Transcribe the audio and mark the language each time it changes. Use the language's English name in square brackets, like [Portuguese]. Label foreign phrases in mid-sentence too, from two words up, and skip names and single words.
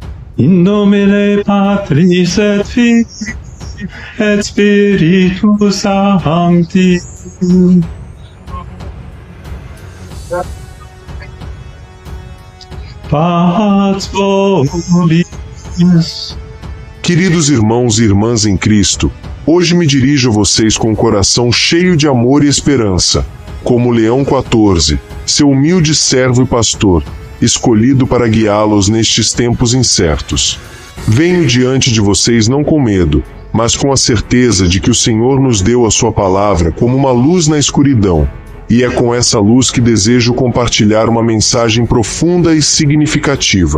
[Latin] In nomine Patris et Filii et Spiritus Sancti. Pax vobis. [Portuguese] Queridos irmãos e irmãs em Cristo, hoje me dirijo a vocês com um coração cheio de amor e esperança, como Leão 14, seu humilde servo e pastor, escolhido para guiá-los nestes tempos incertos. Venho diante de vocês não com medo, mas com a certeza de que o Senhor nos deu a sua palavra como uma luz na escuridão, e é com essa luz que desejo compartilhar uma mensagem profunda e significativa.